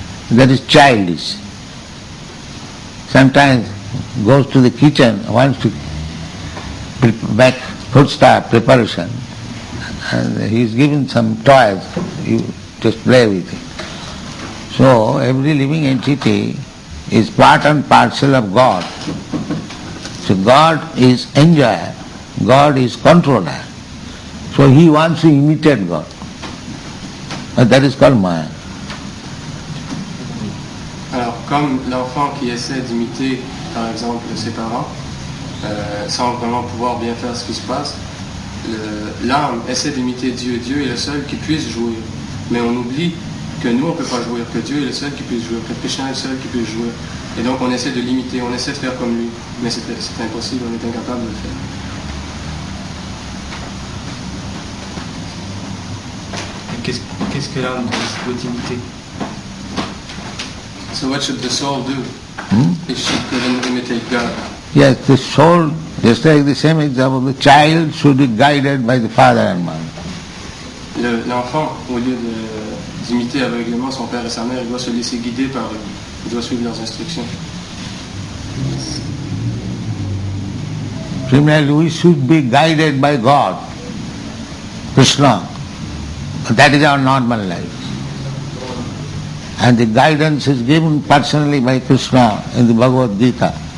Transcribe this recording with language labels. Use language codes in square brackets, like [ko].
[en] That is childish. Sometimes goes to the kitchen, wants to make foodstuff preparation, and he is given some toys, you just play with it. So every living entity is part and parcel of God. So God is enjoyer, God is controller. So he wants to imitate God. And that is called Maya. [fr] Alors, comme l'enfant qui essaie d'imiter, par exemple, ses parents, sans vraiment pouvoir bien faire ce qui se passe, l'âme essaie d'imiter Dieu. Dieu est le seul qui puisse jouir. Mais on oublie que nous, on ne peut pas jouir, que Dieu est le seul qui puisse jouir, que Krishna est le seul qui puisse jouir. Et donc on essaie de l'imiter, on essaie de faire comme lui. Mais c'est impossible, on est incapable de le faire. Qu'est-ce que l'âme doit imiter? [en] So what should the soul do if she couldn't imitate God? Yes, the soul, just like the same example, the child should be guided by the father and mother. [fr] L'enfant, au lieu d'imiter aveuglément son père et sa mère, il doit se laisser guider par eux. Il doit suivre leurs instructions. [en] Similarly, we should be guided by God, Krishna. That is our normal life. And the guidance is given personally by Krishna in the Bhagavad Gita.